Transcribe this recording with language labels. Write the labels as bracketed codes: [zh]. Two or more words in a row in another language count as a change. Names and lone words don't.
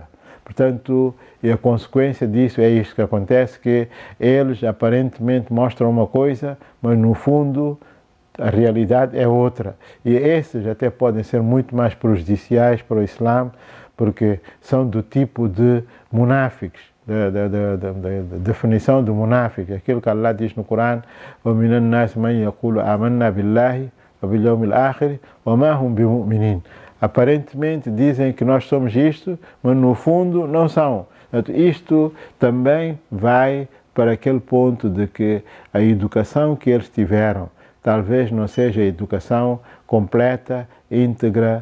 [pt] Portanto, e a consequência disso é isso que acontece, que eles aparentemente mostram uma coisa, mas no fundo a realidade é outra. E esses até podem ser muito mais prejudiciais para o Islã, porque são do tipo de munáfiques, da definição do munáfico, aquilo que Allah diz no Corão: [ar] وَمِنَ النَّاسِ مَنْ يَقُولُ آمَنَّا بِاللَّهِ وَبِالْيَوْمِ الْآخِرِ وَمَا هُمْ بِمُؤْمِنِينَ. [pt] Aparentemente dizem que nós somos isto, mas no fundo não são. Portanto, isto também vai para aquele ponto de que a educação que eles tiveram talvez não seja a educação completa, íntegra.